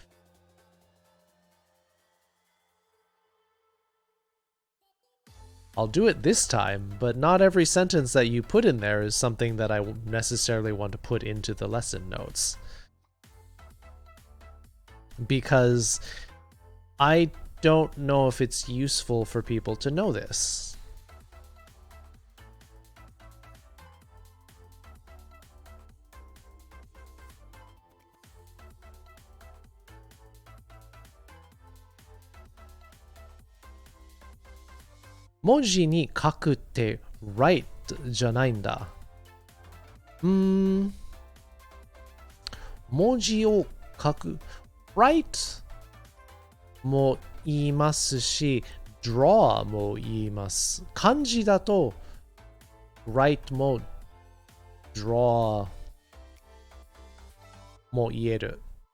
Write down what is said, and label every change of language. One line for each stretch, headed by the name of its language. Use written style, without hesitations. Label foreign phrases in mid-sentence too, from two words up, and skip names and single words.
English: I'll do it this time, but not every sentence that you put in there is something that I necessarily want to put into the lesson notes. Because I don't know if it's useful for people to know this.
Japanese: 文字に書くって write じゃないんだ。文字を書く write も言いますし draw も言います。漢字だと write も draw も言える。